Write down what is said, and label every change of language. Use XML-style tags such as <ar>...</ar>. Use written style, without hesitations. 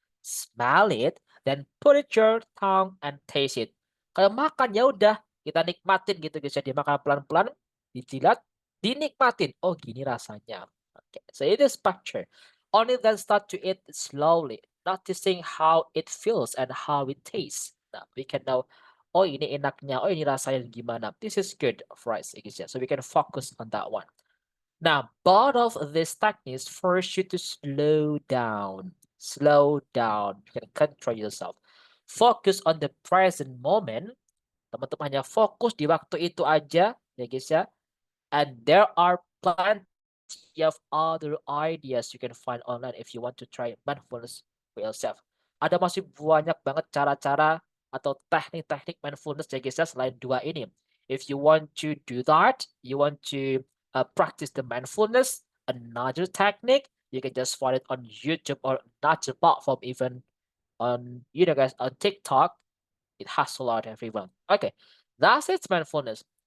<en>Smell it, then put it your tongue and taste it.</en> <id>Kalau makan ya udah kita nikmatin gitu guys ya, dimakan pelan-pelan, dijilat, dinikmatin. Oh gini rasanya.</id> <en>Okay, so it is picture. Only then start to eat slowly, noticing how it feels and how it tastes.</en> <id>Nah,</id> <en>we can know,</en> <id>oh ini enaknya, oh ini rasanya gimana.</id> <en>This is good for us, guys ya. So we can focus on that one. Now, both of these techniques force you to slow down. Slow down. You can control yourself. Focus on the present moment.</en> <id>Teman-teman hanya fokus di waktu itu aja, ya guys ya.</id> <en>And there are plenty of other ideas you can find online if you want to try mindfulness for yourself.</en> <id>Ada masih banyak banget cara-cara atau teknik-teknik mindfulness ya guys ya, selain dua ini.</id> <en>If you want to do that, you want to practice the mindfulness, another technique, you can just find it on YouTube or another platform, even on, you know guys, on TikTok. It has a lot, everyone. Okay, that's it, mindfulness.</en>